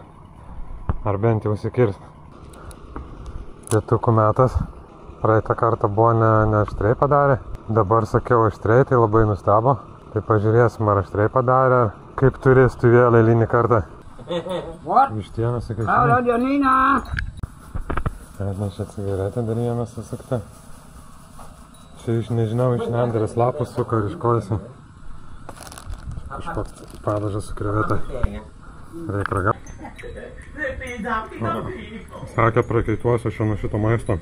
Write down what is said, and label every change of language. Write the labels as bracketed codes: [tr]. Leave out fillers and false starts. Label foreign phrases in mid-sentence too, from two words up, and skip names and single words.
[lt] Ar bent jau įsikirsti. Pietukų metas. Praeitą kartą buvo ne aštriai padarė. Dabar sakiau aštriai, tai labai nustebo. Tai pažiūrėsim, ar aštriai padarė, ar kaip turistų vėl eilinį kartą. Vištieną sakai. [th] เอาแล้วเดี๋ยวนี้นะ [lt] Atnešė cigaretę, dar vieną susukta. Čia iš nežinau, iš nendrės lapus suka ir iš kojasi. Kažkoks padažas su krevete. Reik ragauti. Sakė, prakaituosiu šio nuo šito maisto.